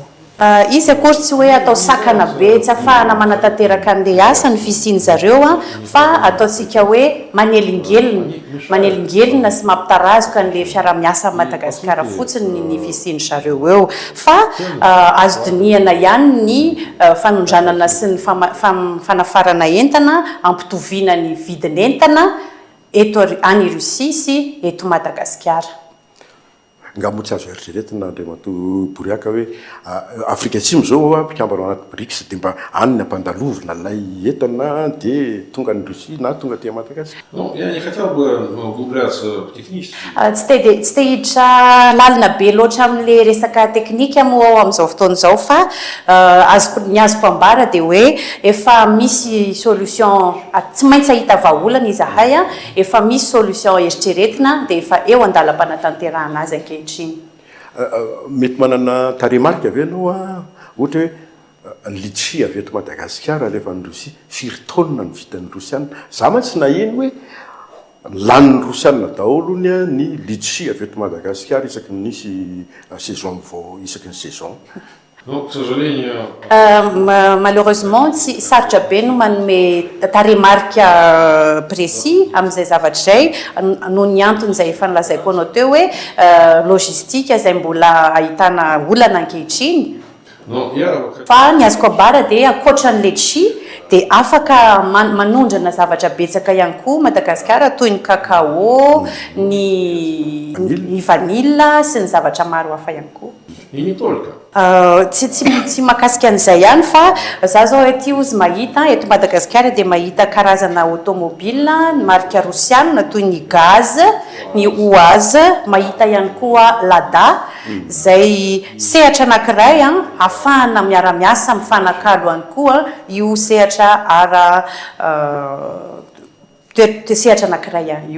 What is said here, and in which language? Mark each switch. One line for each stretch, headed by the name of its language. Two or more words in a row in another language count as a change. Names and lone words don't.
Malagasy: Izy akory tsy hoe atao sakana be tsy ahafahana manatanteraka an'ilay asa ny fisiany zareo fa ataontsika hoe manelingelina sy mampitarazoka an'ilay fiara-miasa Madagasikara fotsiny ny fisiany zareo eo fa azo dinihana ihany ny fanondranana sy ny fanafarana entana ampitoviana ny vidin'entana eto any Russie sy eto Madagasikara. Nga moa tsy azo eritreretina Andriamato Boriaka hoe Afrika Atsimo zao mpikambana anaty BRICS dia mba any ampandalovina lay entana dia tonga ny Russie na tonga aty Madagasikara.
Russian: Ну, я не хотел бы углубляться в технические.
Malagasy: Tsy te hiditra lalina be loatra amin'ilay resaka teknika moa ao amin'izao fotoana izao fa ny azoko ambara dia hoe efa misy solution tsy maintsy ahita vahaolana izahay efa misy solution eritreretina dia efa eo andalam-panatanterahana azy ankehitriny. Mety manana taremarika avy ianao ohatra hoe litchi avy eto Madagasikara alefa ny Russie firy taonina ny vitan'ny Rosiana za mantsy naheno hoe lanin'ny Rosiana daholo ny litchi avy eto Madagasikara isaky ny nisy saison vao isaky ny saison.
Russian: Ну, к сожалению...
Malagasy: Malheureusement, sarotra be no manome taremarika précis amin'izay zavatra izay noho ny antony izay efa nolazaiko anao teo hoe logistika izay mbola ahitana olana ankehitriny. Fa ny azoko ambara dia ankoatran'ilay litchi dia afaka manondrana zavatra betsaka ihany koa Madagasikara toy ny cacao, ny vanilla sy ny zavatra maro hafa ihany koa.
Russian: И не только.
Malagasy: Tsy mahakasika an'izay ihany fa za zao ety ozy mahita eto Madagasikara dia mahita karazana automobile marika Rosiana toy ny gaz, ny OAZ, mahita ihany koa Lada izay sehatra anankiray ahafahana miara-miasa mifanakalo ihany koa io sehatra sehatra anankiray io.